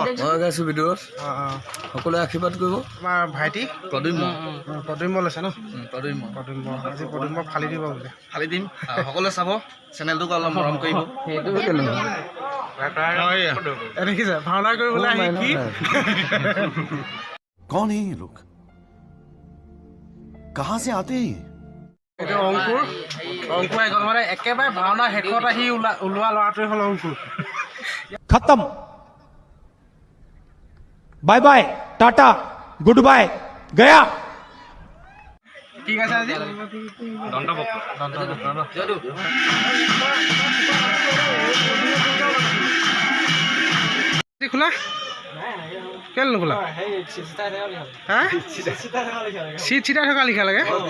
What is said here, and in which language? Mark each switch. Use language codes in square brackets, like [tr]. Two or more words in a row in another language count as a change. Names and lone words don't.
[as] মই গাইছোঁ বিদুৰত। সকলোৱে আশীৰ্বাদ কৰিব। তোমাৰ ভাইটি প্ৰদ্যুম্ন লৈছে ন? প্ৰদ্যুম্ন আজি প্ৰদ্যুম্নক ফালি দিব বোলে। ফালি দিম, সকলোৱে চাব, চেনেলটোক অলপ মৰম কৰিব। দেখিছে ভাওনা কৰিবলৈ আহি কি [hi] कौन है ये लोग? कहाँ से आते हैं? [as] এইটো অংকুৰ আহি গ'ল। মানে একেবাৰে ভাওনা শেষত আহি ওলোৱা ল'ৰাটোৱে হ'ল অংকুৰ। [hi] खत्म। [en] bye bye, tata, good bye, [hi] गया। [as] কি গাইছে আজি? খোলা কেলে নোখোলা? হা চিট চিটাই থকা লিখা লাগে।